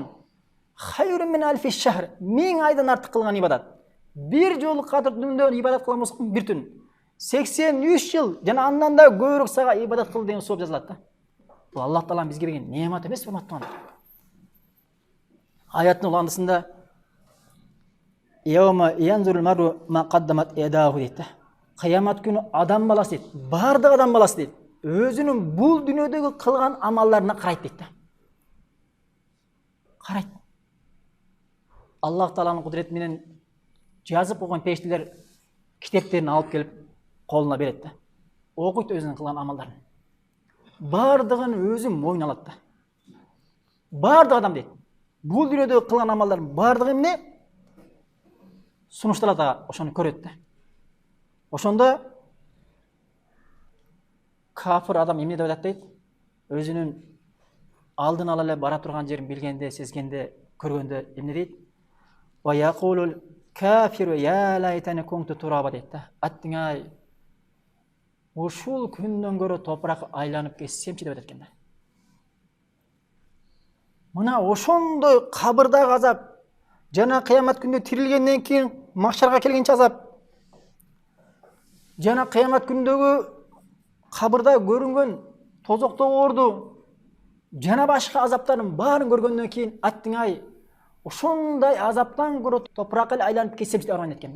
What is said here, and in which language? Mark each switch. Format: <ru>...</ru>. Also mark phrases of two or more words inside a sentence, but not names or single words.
<ar>خير من ألف شهر.</ar> <ky>1000 айдан артык кылган ибадат. Bir жолу кадыр түндө ибадат кылган болсок, bir түн 83 жыл жана андан да көбүрөөк сага ибадат кыл деген сооп жазылат да. Бул Аллах Тааланын бизге берген неамат эмес, урматтуулар. Аяттын уландысында</ky> <ar>يوم ينظر المرء ما قدمت يداه</ar> <ky>deydi. Кыямат күнү адам баласы дейт. Бардык адам баласы дейт. Өзүнүн бул дүйнөдөгү кылган амалдарына карайт дейт. Qaraydı. Allah Taala'nın kudreti menen жазып койгон периштелер китептерин алып келип колуна берет да. Окуйт өзүнүн кылган амалдарын. Бардыгын өзү мойнуна алат да. Бардык адам дейт. Бул дүйнөдөгү кылган амалдардын бардыгы эмне? Сунушталат, ошону көрөт да. Ошондо кафир адам эмне деп атат дейт? Өзүнүн алдын ала эле бара турган жерин билгенде, сезгенде, көргөндө эмне дейт?</ky> <ar>ويقول الكافر يا ليتني كنت ترابا</ar> <ky>дейт да. Аттыңай ушул күндөн көрө топурак айланып кетсемчи деп атат экен да. Мына ошондой кабырдагы азап, жана кыямат күндө тирилгенден кийин махшарга келгенче азап, жана кыямат күндөгү кабырда көрүнгөн тозоктогу оорду, жана башка азаптардын баарын көргөндөн кийин аттыңай ошондой азаптан көрө топуракка эле айланып кетсемчи деп арман эткен да.</ky>